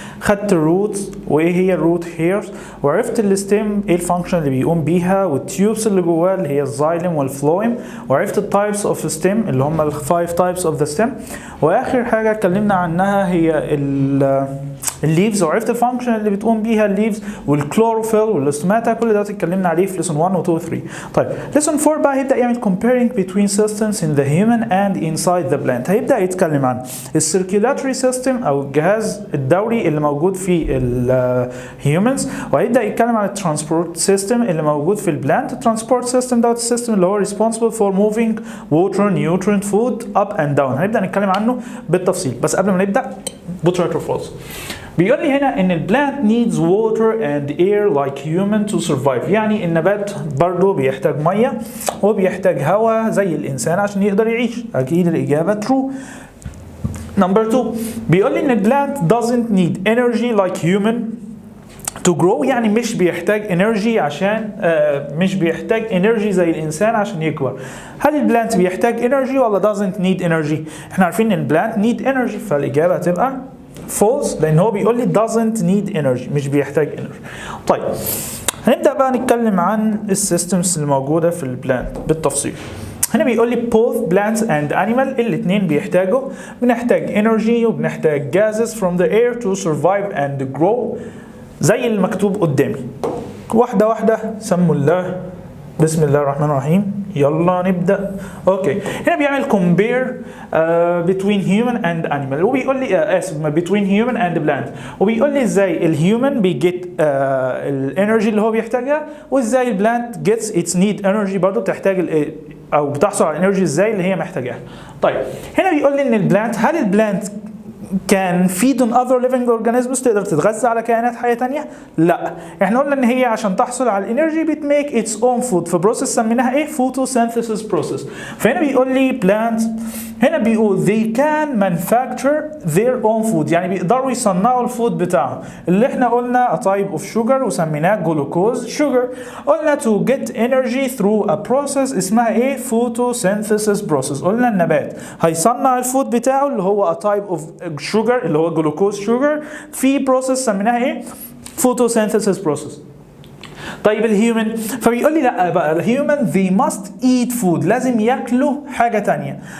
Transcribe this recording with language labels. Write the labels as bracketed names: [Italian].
[Arabic] خدت الروت وايه هي الروت هيرز، وعرفت الستيم ايه الفانكشن اللي بيقوم بيها، والتيوبس اللي جواه اللي هي الزايلم والفلويم، وعرفت التايبس اوف ستيم اللي هم الفايف تايبس اوف ذا ستيم. واخر حاجة اتكلمنا عنها هي الليفز، وعرفت الفانكشن اللي بتقوم بيها الليفز والكلوروفيل والاستوماتا. كل ده اتكلمنا عليه في lesson 1 و 2 و 3. [English] طيب lesson 4 بقى [Arabic] هيبدا يعمل [English] comparing between systems in the human and inside the plant. [Arabic] هيبدا يتكلم عن السيركيولاتوري سيستم او الجهاز الدوري اللي موجود في الهيومنز، وهيبدا يتكلم عن الترانسبورت سيستم اللي موجود في البلانت. الترانسبورت سيستم دوت السيستم اللي هو [English] responsible for moving water, nutrient, food up and down. [Arabic] هنبدا نتكلم عنه بالتفصيل، بس قبل ما نبدا [English] put true or false. [Arabic] بيقول لي هنا ان البلانت [English] needs water and air like human to survive، [Arabic] يعني النبات برضه بيحتاج ميه وبيحتاج هواء زي الانسان عشان يقدر يعيش. اكيد الاجابه true. نمبر 2 بيقول لي ان البلانت [English] doesn't need energy like human to grow، [Arabic] يعني مش بيحتاج انرجي عشان مش بيحتاج انرجي زي الانسان عشان يكبر. هل البلانت بيحتاج انرجي ولا [English] doesn't need energy؟ [Arabic] احنا عارفين ان البلانت need energy، فالاجابه هتبقى false، لان هو بيقول لي doesn't need energy، مش بيحتاج energy. طيب هنبدا بقى نتكلم عن السيستمز اللي موجوده في البلانت بالتفصيل. [English] هنا بيقول لي both plants and animal [Arabic] الاثنين بيحتاجوا، بنحتاج [English] energy وبنحتاج gases from the air to survive and grow [Arabic] زي المكتوب قدامي. واحده واحده، سموا الله، بسم الله الرحمن الرحيم، يلا نبدا. اوكي، هنا بيعمل [English] compare between human and animal، [Arabic] وبيقول لي [English] between human and plant، [Arabic] وبيقول لي ازاي الهيومن بيجيت الانرجي اللي هو بيحتاجها، وازاي البلانت [English] gets its need energy [Arabic] برضه بتحتاج او بتحصل على الانرجي ازاي اللي هي محتاجاها. طيب هنا بيقول لي ان البلانت، هل البلانت كان [English] feed on other living organisms، [Arabic] تقدر تتغذى على كائنات حية تانية؟ لا، احنا قلنا ان هي عشان تحصل على الانرجي بتميك its own food، في بروسيس سميناها ايه؟ [English] photosynthesis process. [Arabic] فهنا بيقول لي plants، هنا بيقول [English] they can manufacture their own food، [Arabic] يعني بيقدروا يصنعوا الفود بتاعهم، اللي احنا قلنا [English] a type of sugar [Arabic] وسميناه [English] glucose sugar. قلنا to get energy through a process [Arabic] اسمها ايه؟ [English] photosynthesis process. [Arabic] قلنا النبات هيصنع الفود بتاعه اللي هو [English] a type of sugar [Arabic] اللي هو [English] glucose sugar [Arabic] في بروسيس سميناها ايه؟ [English] photosynthesis process. [Arabic] طيب الهيومن، فبيقول لي لا بقى الهيومن [English] they must eat food، [Arabic] لازم ياكلوا حاجه تانية.